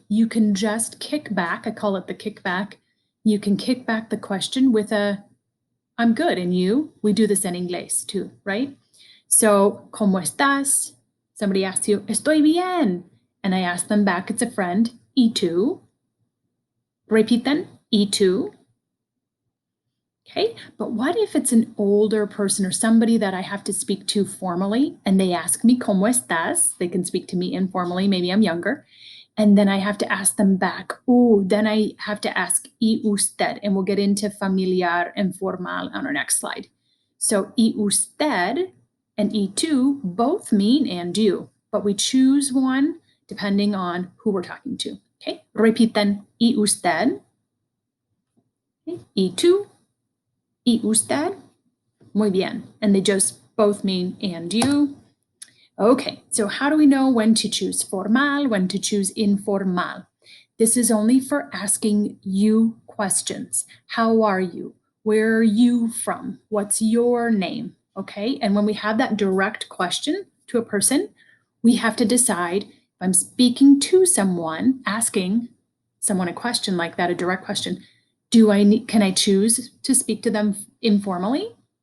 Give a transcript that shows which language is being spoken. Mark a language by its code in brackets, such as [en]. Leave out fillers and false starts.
[en] You can just kick back. I call it the kickback. You can kick back the question with a, I'm good, and you? We do this in English too, right? So, [es] ¿cómo estás? [en] Somebody asks you, [es] estoy bien. [en] And I ask them back, it's a friend, [es] ¿y tú? Repiten, ¿y tú? [en] Okay, but what if it's an older person or somebody that I have to speak to formally and they ask me, [es] ¿cómo estás? [en] They can speak to me informally, maybe I'm younger. And then I have to ask them back. Ooh, then I have to ask, [es] ¿y usted? [en] And we'll get into familiar and formal on our next slide. So [es] y usted [en] and [es] y tú [en] both mean and you, but we choose one depending on who we're talking to. Okay, [es] repiten y usted, y tú, y usted. Muy bien. [en] And they just both mean and you. Okay, so how do we know when to choose formal, when to choose informal? This is only for asking you questions. How are you? Where are you from? What's your name? Okay, and when we have that direct question to a person, we have to decide if I'm speaking to someone, asking someone a question like that, a direct question, can I choose to speak to them informally?